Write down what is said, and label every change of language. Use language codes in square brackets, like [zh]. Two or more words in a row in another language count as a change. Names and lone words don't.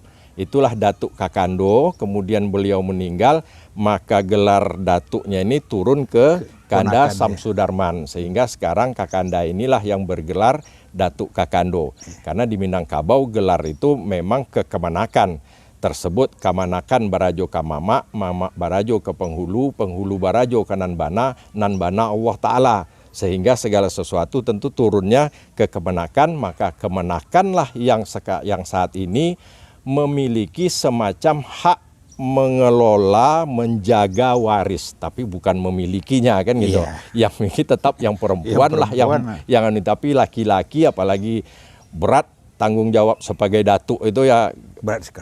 [id] Itulah Datuk Kakando, kemudian beliau meninggal, maka gelar datuknya ini turun ke Kanda Samsudarman, sehingga sekarang Kakanda inilah yang bergelar Datuk Kakando. Karena di Minangkabau gelar itu memang kekemanakan. Tersebut [min] kamanakan barajo kamama, mama barajo ke penghulu, penghulu barajo ke nanbana, nanbana Allah Ta'ala. [id] Sehingga segala sesuatu tentu turunnya ke kemenakan, maka kemenakanlah yang saat ini memiliki semacam hak mengelola, menjaga waris, tapi bukan memilikinya kan gitu. Yang memiliki tetap yang perempuan lah, yang tapi laki-laki apalagi berat tanggung jawab sebagai datuk itu ya berat sekali.